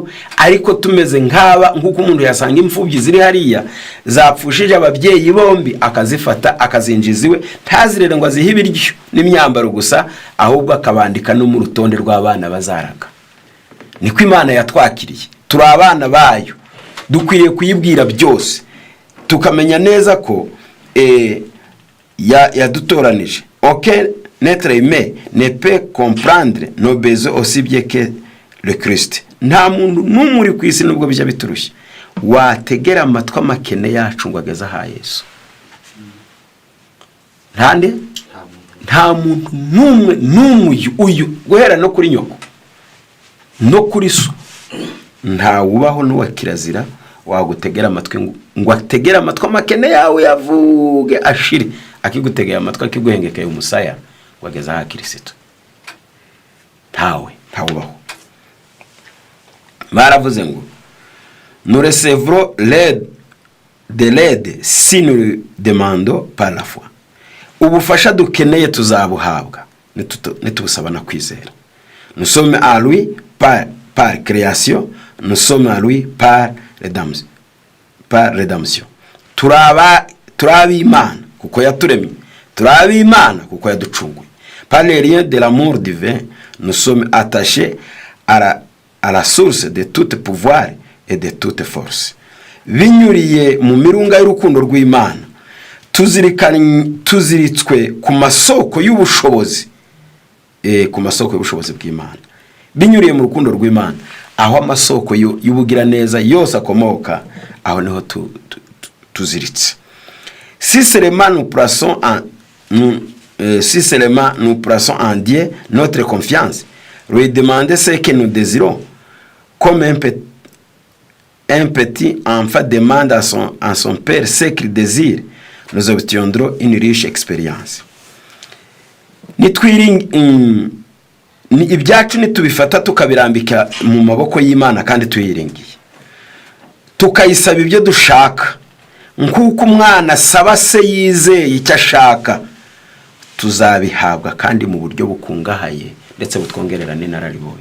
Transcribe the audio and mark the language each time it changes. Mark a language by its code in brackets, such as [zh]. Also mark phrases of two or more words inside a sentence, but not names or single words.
[rw] Ariko tumeze nk'uko umuntu yasanga imfubyi ziri hariya zapfushije ababyeyi bombi, akazifata akazinjiza iwe, ntazirere ngo azihe ibiryo n'imyambaro gusa, ahubwo akabandika no mu rutonde rw'abana bazaraga. Niko Imana yatwakiriye, turi abana bayo, dukwiriye kuyibwira byose, tukamenya neza ko yadutoranije. [fr] Aucun être humain ne peut comprendre nos besoins aussi bien que le Christ. [rw] Nta muntu n'umuri ku isi nubwo bijya biturushye wategera amatwi amakene yacu ngo ageze aha Yesu. Nta muntu n'umwe uyu guhera no kuri nyoko no kuri so, nta wubaho n'uwa kirazira wagutegera amatwi ngo ategera amatwi amakene yawe yavuge ashire, akigutegera amatwi akiguhengekeye umusaya wageza aha Kristo. Ntawubaho. Baravuze ngo [fr] nous recevrons de l'aide si nous le demandons par la foi. [rw] Ubufasha dukeneye tuzabuhabwa nitubusaba na kwizera. [fr] Nous sommes à lui par création, nous sommes à lui par rédemption. [rw] Turabi Imana kuko yaturemye, turabi Imana kuko yaducunguye. [fr] Par les liens de l'amour divin, nous sommes attachés à la source de tout pouvoir et de toute force. [rw] Binyuriye mu mirunga y'urukundo rw'Imana, tuziritswe ku masoko y'ubushobozi, ku masoko y'ubushobozi bw'Imana. Binyuriye mu rukundo rw'Imana, aho amasoko y'ubugira neza yose akomoka, aho niho tuziritse. [fr] Si seulement nous plaçons en Dieu notre confiance, lui demander ce que nous désirons, comme un petit enfant demande à son père ce qu'il désire, nous obtiendrons une riche expérience. [rw] Ibyacu nitubifata tukabirambika mu maboko y'Imana kandi tuyiringiye, tukayisaba ibyo dushaka nkuko umwana asaba se yizeye icyo ashaka, tuzabihabwa kandi mu buryo bukungahaye ndetse butwongerera n'inararibonye.